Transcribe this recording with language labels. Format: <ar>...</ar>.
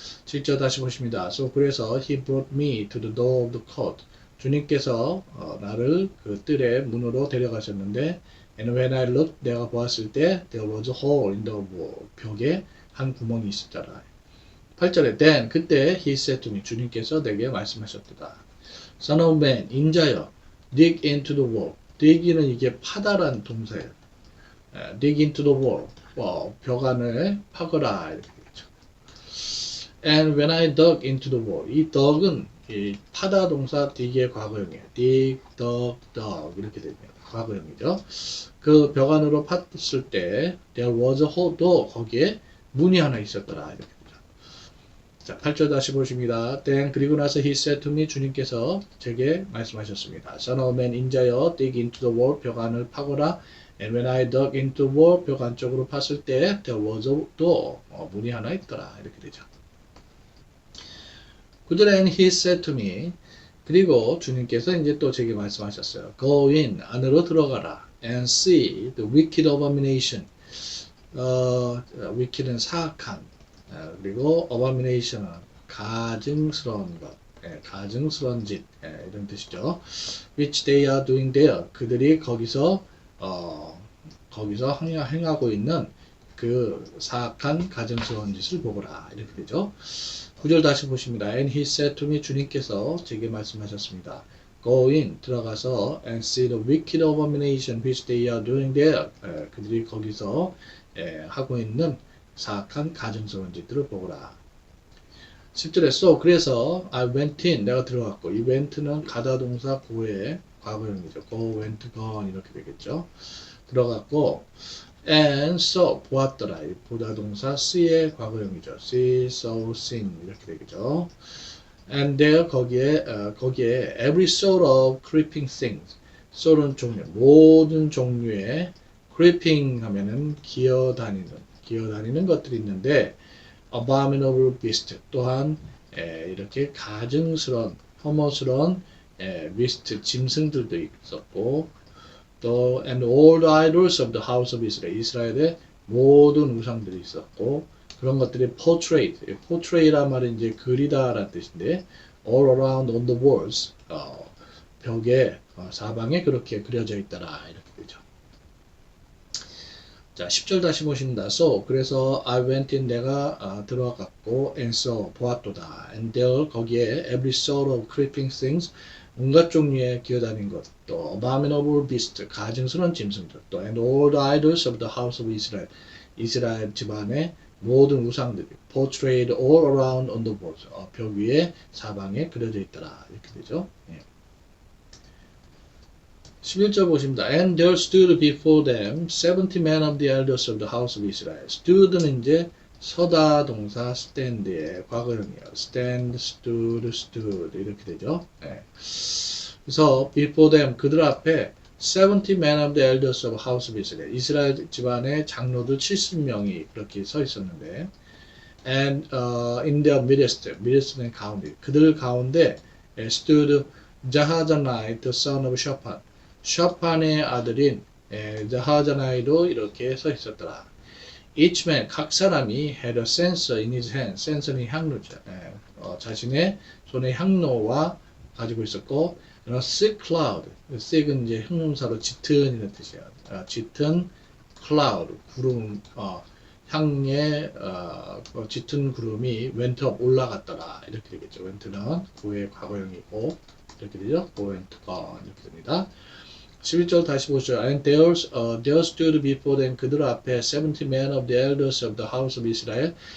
<ko>7절 다시 보십니다.</ko> <en>So</en> <ko>그래서</ko> <en>he brought me to the door of the court.</en> <ko>주님께서 나를 그 뜰의 문으로 데려가셨는데</ko> <en>and when I looked,</en> <ko>내가 보았을 때</ko> <en>there was a hole in the wall.</en> <ko>벽에 한 구멍이 있었더라. 8절에 then 그때</ko> <en>he said to me,</en> <ko>주님께서 내게 말씀하셨도다.</ko> <en>Son of man,</en> <ko>인자여,</ko> <en>dig into the wall.</en> <ko>dig는 이게 파다란 동사예요.</ko> <en>dig into the wall.</en> <ko>벽 안을 파거라. 이렇게 되죠.</ko> <en>And when I dug into the wall.</en> <ko>이 dug은 이 파다 동사 dig의 과거형이에요. dig, dug, dug 이렇게 됩니다. 과거형이죠. 그 벽 안으로 팠을 때</ko> <en>there was a hole.</en> <ko>또 거기에 문이 하나 있었더라. 이렇게 되죠. 자, 8절 다시 보십니다.</ko> <en>Then</en> <ko>그리고 나서</ko> <en>he said to me,</en> <ko>주님께서 제게 말씀하셨습니다.</ko> <en>Son of man,</en> <ko>인자여,</ko> <en>dig into the wall.</en> <ko>벽 안을 파거라.</ko> <en>And when I dug into the wall,</en> <ko>벽 안쪽으로 팠을 때</ko> <en>there was a door.</en> <ko>문이 하나 있더라. 이렇게 되죠. 9절에</ko> <en>and he said to me,</en> <ko>그리고 주님께서 이제 또 제게 말씀하셨어요.</ko> <en>Go in,</en> <ko>안으로 들어가라.</ko> <en>And see the wicked abomination.</en> <ko>wicked은 사악한, 그리고 abomination은 가증스러운 것, 가증스러운 짓, 이런 뜻이죠.</ko> <en>Which they are doing there.</en> <ko>그들이 거기서 행하고 있는 그 사악한 가증스러운 짓을 보거라. 이렇게 되죠. 9절 다시 보십니다.</ko> <en>And he said to me,</en> <ko>주님께서 제게 말씀하셨습니다.</ko> <en>Go in,</en> <ko>들어가서</ko> <en>and see the wicked abomination which they are doing there.</en> <ko>그들이 거기서 하고 있는 사악한 가증스러운 짓들을 보거라. 10절에 so, 그래서</ko> <en>I went in,</en> <ko>내가 들어갔고, 이 went는 가다 동사 go의 과거형이죠. go, went, gone 이렇게 되겠죠. 들어갔고</ko> <en>and saw,</en> <ko>보았더라. 보다 동사 see의 과거형이죠.</ko> <en>see, saw, seen</en> <ko>이렇게 되겠죠.</ko> <en>and there,</en> <ko>거기에</ko> <en>every sort of creeping things.</en> <ko>sort은 종류, 모든 종류의 creeping 하면은 기어다니는 것들이 있는데</ko> <en>abominable beast,</en> <ko>또한 이렇게 가증스러운, 혐오스러운 beast, 짐승들도 있었고, 또</ko> <en>and all the idols of the house of Israel,</en> <ko>이스라엘의 모든 우상들이 있었고, 그런 것들이 portray란 말은 이제 그리다라는 뜻인데</ko> <en>all around on the walls,</en> <ko>벽에 사방에 그렇게 그려져 있더라. 이렇게 되죠. 자, 10절 다시 보십니다.</ko> <en>So,</en> <ko>그래서</ko> <en>I went in,</en> <ko>내가 들어갔고,</ko> <en>and saw,</en> <ko>보았도다.</ko> <en>And there,</en> <ko>거기에</ko> <en>every sort of creeping things,</en> <ko>온갖 종류의 기어다닌 것,</ko> <en>또 abominable beast,</en> <ko>가증스러운 짐승들,</ko> <en>또 and all the idols of the house of Israel,</en> <ko>이스라엘 집안의 모든 우상들이</ko> <en>portrayed all around on the walls,</en> <ko>벽 위에 사방에 그려져 있더라. 이렇게 되죠. 11절 보십니다.</ko> <en>And there stood before them 70 men of the elders of the house of Israel.</en> <ko>stood는 이제 서다 동사 stand의 과거형이에요.</ko> <en>stand, stood</en> <ko>이렇게 되죠. 그래서</ko> <en>before them,</en> <ko>그들 앞에</ko> <en>70 men of the elders of the house of Israel.</en> <ko>이스라엘 집안의 장로들 70명이 그렇게 서 있었는데</ko> <en>and in their midst</en> <ko>는 가운데, 그들 가운데 stood 자하자나이 the son of 샤판, 샤판의 아들인 자하자나이도 이렇게 서 있었더라.</ko> <en>Each man,</en> <ko>각 사람이</ko> <en>had a censer in his hand.</en> <ko>censer는 향로죠. 자신의 손에 향로와 가지고 있었고,</ko> <en>a thick cloud.</en> <ko>thick은 이제 형용사로 짙은이라는 뜻이에요. 짙은 cloud, 구름, 향의 짙은 구름이</ko> <en>went up,</en> <ko>올라갔더라. 이렇게 되겠죠. went는 고의 과거형이고, 이렇게 되죠. go went gone 이렇게 됩니다. 11절 다시 보시죠.</ko> <en>And there stood before them,</en> <ko>그들 앞에</ko> <en>70 men of the elders of the house of Israel.</en>